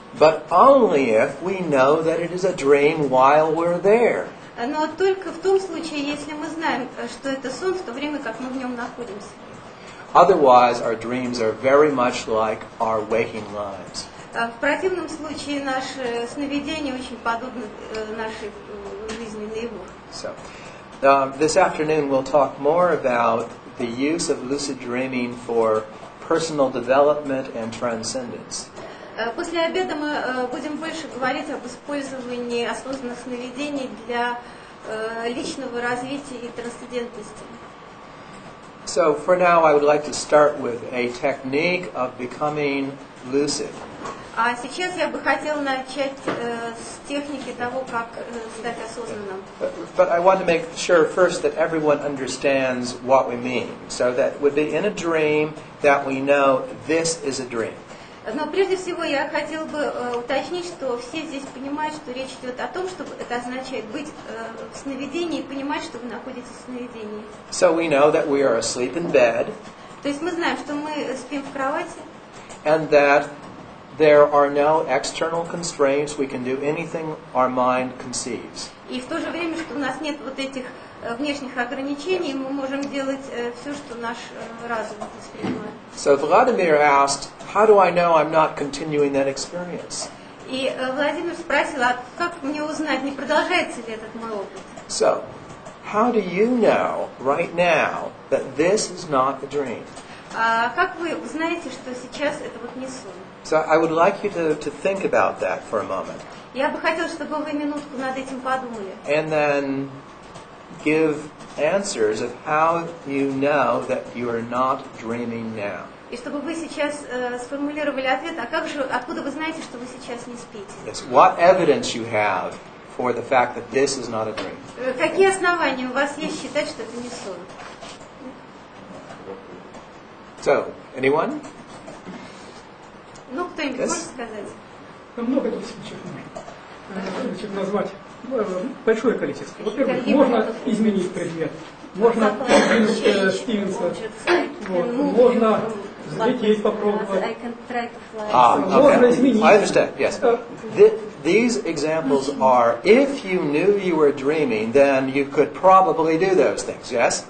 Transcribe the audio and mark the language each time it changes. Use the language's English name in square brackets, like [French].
[English] but only if we know that it is a dream while we're there. [Russian] Но только в том случае, если мы знаем, что это сон, в то время как мы в нем находимся. [English] Otherwise, our dreams are very much like our waking lives. [Russian] В противном случае наши сновидения очень подобны нашей жизни наяву. [English] So, this afternoon we'll talk more about the use of lucid dreaming for personal development and transcendence. [Russian] После обеда мы будем больше говорить об использовании осознанных сновидений для личного развития и трансцендентности. [English] So for now I would like to start with a technique of becoming lucid. [Russian] А сейчас я бы хотела начать с техники того, как стать осознанным. [English] But I want to make sure first that everyone understands what we mean. So that would be in a dream that we know this is a dream. [Russian] Но прежде всего я хотела бы уточнить, что все здесь понимают, что речь идет о том, что это означает быть в сновидении и понимать, что вы находитесь в сновидении. [English] So we know that we are asleep in bed, [Russian] То есть мы знаем, что мы спим в кровати, [English] and that there are no external constraints. We can do anything our mind conceives. [Russian] и в то же время, что у нас нет вот этих внешних ограничений мы можем делать все, что наш разум воспринимает. [English] So Vladimir asked, how do I know I'm not continuing that experience? [Russian] И Владимир спросил, а как мне узнать, не продолжается ли этот мой опыт? [English] So, how do you know right now that this is not a dream? [Russian] А как вы узнаете, что сейчас это вот не сон? [English] So I would like you to think about that for a moment. [Russian] Я бы хотела, чтобы вы минутку над этим подумали. [English] And then give answers of how you know that you are not dreaming now. [Russian] И чтобы вы сейчас сформулировали ответ, а как же, откуда вы знаете, что вы сейчас не спите? [English] Yes. What evidence you have for the fact that this is not a dream? [Russian] Какие основания у вас есть считать, что это не сон? [English] So, anyone? [Russian] Ну, кто-нибудь [English] Yes? [Russian] может сказать? Много тут случаев можно назвать. Большое количество. Во-первых, можно изменить предмет. Можно сдвинуть Стивенса. Вот. Можно взлететь, попробовать. Можно изменить. [English] I understand, yes. These examples are, if you knew you were dreaming, then you could probably do those things, yes?